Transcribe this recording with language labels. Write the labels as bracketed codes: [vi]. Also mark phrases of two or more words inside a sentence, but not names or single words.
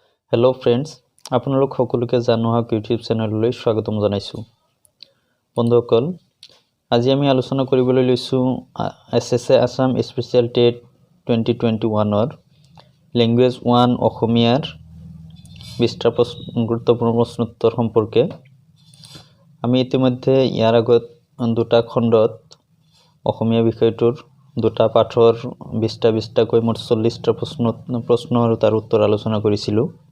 [en] hello friends [as] আপোনালোক সকলোকে জানোহাক ইউটিউব চেনেললৈ স্বাগতম জনাইছু বন্ধুসকল আজি আমি আলোচনা কৰিবলৈ লৈছো SSA ASSAM [en] special TET [as] 2021 ৰ ল্যাঙ্গুৱেজ 1 অসমীয়াৰ 20টা গুৰুত্বপূৰ্ণ প্ৰশ্ন উত্তৰ সম্পৰ্কে আমি ইতিমধ্যে ইয়াৰ আগত দুটা খণ্ডত অসমীয়া বিষয়টোৰ দুটা পাঠৰ 20টা কৈ মোট 40টা প্ৰশ্ন আৰু তাৰ উত্তৰ আলোচনা কৰিছিলো